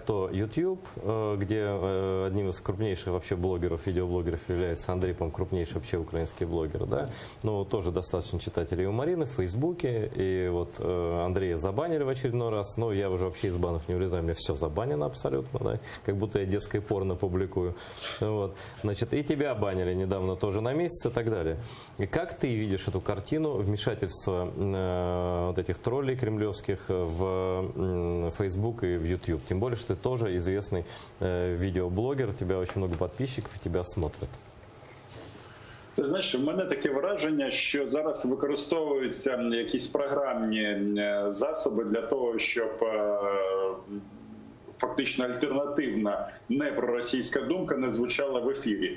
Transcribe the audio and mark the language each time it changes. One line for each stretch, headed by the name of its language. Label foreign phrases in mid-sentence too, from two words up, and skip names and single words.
Russian: то YouTube, где одним из крупнейших вообще блогеров, видеоблогеров является Андрей, по-моему, крупнейший вообще украинский блогер, да, но тоже достаточно читателей у Марины в Фейсбуке, и вот Андрея забанили в очередной раз, но я уже вообще из банов не влезаю, мне все забанено абсолютно, да, как будто я детское порно публикую, вот, значит, и тебя банили недавно тоже на месяц и так далее. И как ты видишь эту картину вмешательства вот этих троллей кремлевских в Facebook и в YouTube, тем более, что ты тоже известный відеоблогер, у тебя очень много подписчиков і тебе смотрять.
Ukrainian: Ти знаєш, в мене таке враження, що зараз використовуються якісь програмні засоби для того, щоб фактично альтернативна непроросійська думка не звучала в ефірі.